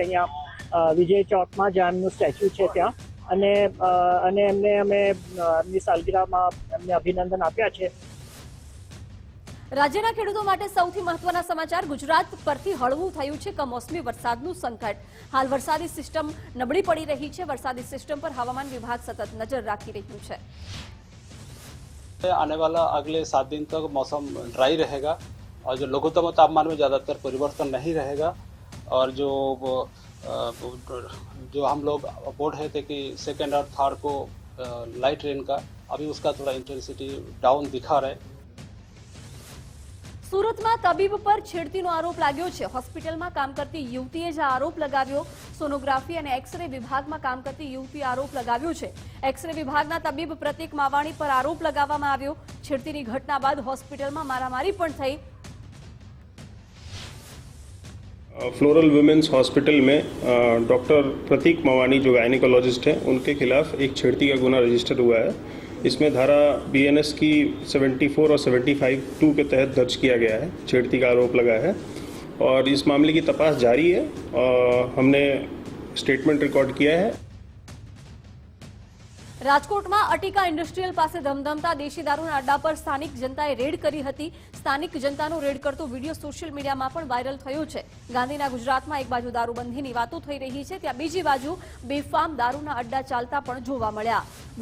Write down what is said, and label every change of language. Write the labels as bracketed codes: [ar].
[gu] અહીંયા વિજય ચોકમાં જ્યાં એમનું સ્ટેચ્યુ છે ત્યાં, અને એમને અમે એમની સાલગીરામાં એમને અભિનંદન આપ્યા છે। રાજ્યના ખેડૂતો માટે સૌથી મહત્વના સમાચાર। ગુજરાત પરથી હળવું થયું છે કમોસમી વરસાદનું સંકટ। હાલ વરસાદી સિસ્ટમ નબળી પડી રહી છે। વરસાદી સિસ્ટમ પર હવામાન વિભાગ સતત નજર રાખી રહ્યું છે। [hi] आने वाला अगले 7 दिन तक मौसम ड्राई रहेगा और जो लघुत्तम तापमान में ज़्यादातर परिवर्तन नहीं रहेगा। और जो हम लोग बोल रहे थे कि सेकेंड और थर्ड को लाइट रेन का, अभी उसका थोड़ा इंटेंसिटी डाउन दिखा रहा है। [gu] સુરતમાં તબીબ પર છેડતીનો આરોપ लाग्यो છે। હોસ્પિટલમાં કામ કરતી યુવતીએ જ આરોપ લગાવ્યો। સોનોગ્રાફી અને એક્સરે વિભાગમાં કામ કરતી યુવતી આરોપ લગાવ્યો છે। એક્સરે વિભાગના તબીબ પ્રતિક માવાણી પર આરોપ લગાવવામાં આવ્યો। છેડતીની ઘટના બાદ હોસ્પિટલમાં મારામારી પણ થઈ। [hi] फ्लोरल वुमेन्स हॉस्पिटल में डॉक्टर प्रतीक मवानी जो गायनिकोलॉजिस्ट हैं उनके खिलाफ एक छेड़ती का गुना रजिस्टर हुआ है। इसमें धारा BNS की 74 और 75(2) के तहत दर्ज किया गया है। छेड़ती का आरोप लगा है और इस मामले की तपास जारी है। हमने स्टेटमेंट रिकॉर्ड किया है। [gu] રાજકોટમાં અટીકા ઇન્ડસ્ટ્રીયલ પાસે ધમધમતા દેશી દારૂના અડ્ડા પર સ્થાનિક જનતાએ રેડ કરી હતી। સ્થાનિક જનતાનો રેડ કરતો વિડીયો સોશિયલ મીડિયામાં પણ વાયરલ થયો છે। ગાંધીના ગુજરાતમાં એક બાજુ દારૂબંધીની વાતો થઈ રહી છે, ત્યાં બીજી બાજુ બેફામ દારૂના અડ્ડા ચાલતા પણ જોવા મળ્યા।